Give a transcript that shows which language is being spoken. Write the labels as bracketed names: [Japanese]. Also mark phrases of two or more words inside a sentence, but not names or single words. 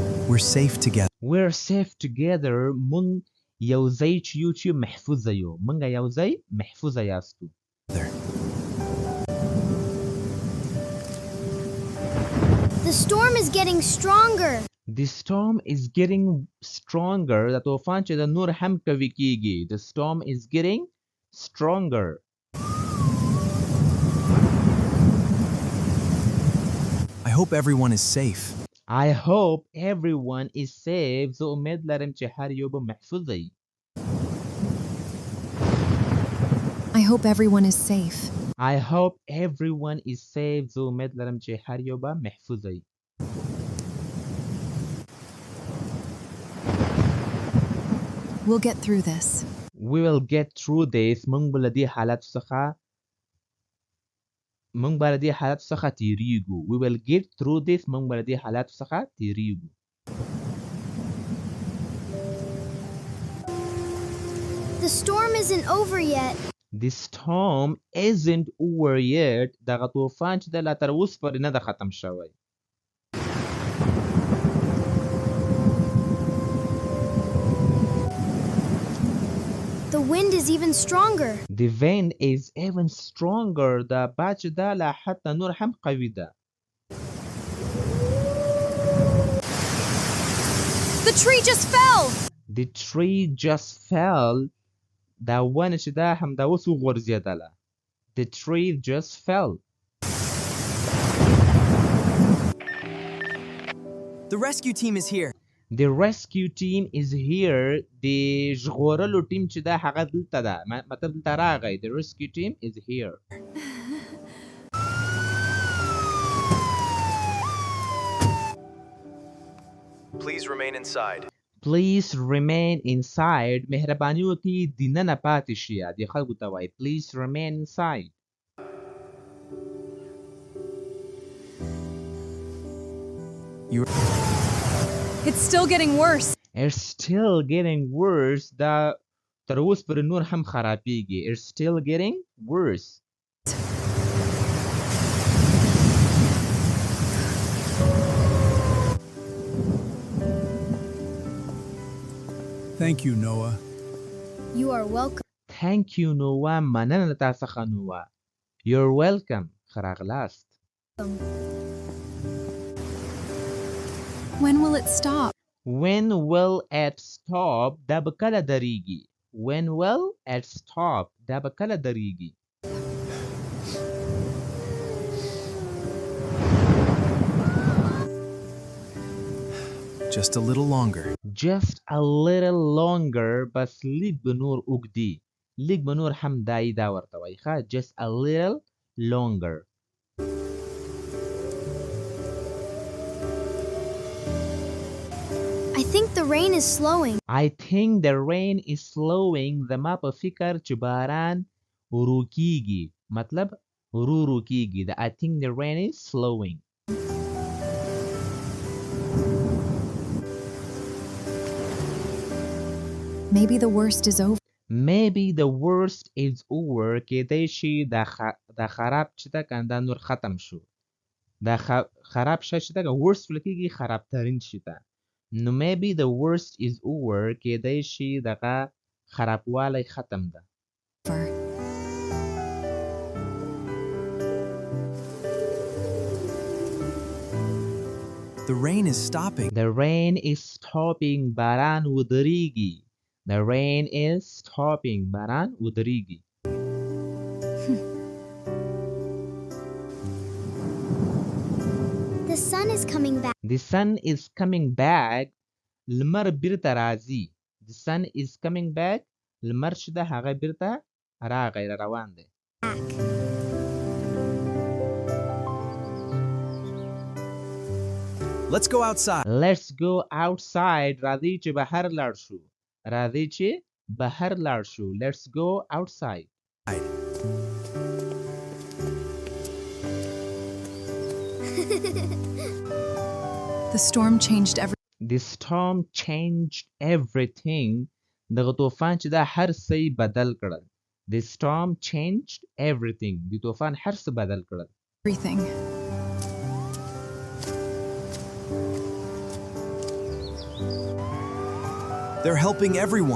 [English] We're safe together. We're safe together. [Pashto] مونږ یو ځای چې یو چې محفوظ یو. مونږ یو ځای محفوظ یاستو. [English] The storm is getting stronger. The storm is getting stronger. [Pashto] دا طوفان چې د نور هم قوي کیږي. [English] The storm is getting stronger. I hope everyone is safe. I hope everyone is safe. [Pashto] زه امید لرم چې هر یو به محفوظ وي. [English] I hope everyone is safe. I hope everyone is safe. [Pashto] زه امید لرم چې هر یو به محفوظ وي. [English] We'll get through this. We will get through this. [Pashto] مونږ به له دې حالت څخه تیریږو. [English] We will get through this. [Pashto] مونږ به له دې حالت څخه تیریږو. [English] The storm isn't over yet. The storm isn't over yet. [Pashto] دغه طوفان چې د لا تر اوسه پورې نه ده ختم شوی. [English] The wind is even stronger. The wind is even stronger. [Pashto] دا باد چې ده لا حتی نور هم قوي ده. [English] The tree just fell. The tree just fell. [Pashto] دا ونه چې ده همدا اوس وغورځېدله. [English] The tree just fell. The rescue team is here. The rescue team is here. [Pashto] د ژغورلو ټیم چې ده هغه دلته ده. مطلب دلته راغی. [English] The rescue team is here. Please remain inside. Please remain inside. [Pashto] مهرباني وکړئ دننه پاتې شئ. دې خلکو ته وایي [English] please remain inside. It's still getting worse. It's still getting worse. [Pashto] دا تر اوسه پورې نور هم خرابېږي. [English] It's still getting worse. Thank you, Noah. You are welcome. Thank you, Noah. [Pashto] مننه له تا څخه Noah. [English] You're welcome. [Pashto] ښه راغلاست. [English] When will it stop? When will it stop? [Pashto] دا به کله درېږي. [English] When will it stop? [Pashto] دا به کله درېږي. [English] Just a little longer. Just a little longer. [Pashto] بس لږ به نور اوږدي. لږ به نور هم دایي دا ورته وایي ښه. [English] Just a little longer. I think the rain is slowing. I think the rain is slowing. [Pashto] زما په فکر چې باران ورو کیږي. مطلب ورو کیږي. [English] I think the rain is slowing. Maybe the worst is over. Maybe the worst is over. [Pashto] کېدای شي دا خراب چې ده کنه دا نور ختم شو. دا خراب شي چې ده worst ولکېږي خرابترین شي ده. [English] No, maybe the worst is over. [Pashto] کېدای شي دغه خرابوالی ختم ده. [English] The rain is stopping. The rain is stopping. [Pashto] باران ودرېږي. [English] The rain is stopping. [Pashto] باران ودرېږي. [English] The sun is coming back. The sun is coming back. [Pashto] لمر بیرته راځي. [English] The sun is coming back. [Pashto] لمر چې ده هغه بیرته راغی روان دی. [English] Let's go outside. Let's go outside. [Pashto] راځئ چې بهر لاړ شو. راځئ چې بهر لاړ شو. [English] Let's go outside. The storm changed everything. The storm changed everything. [Pashto] دغه طوفان چې دا هر څه بدل کړل. [English] The storm changed everything. [Pashto] د طوفان هر څه بدل کړل. [English] Everything. They're helping everyone.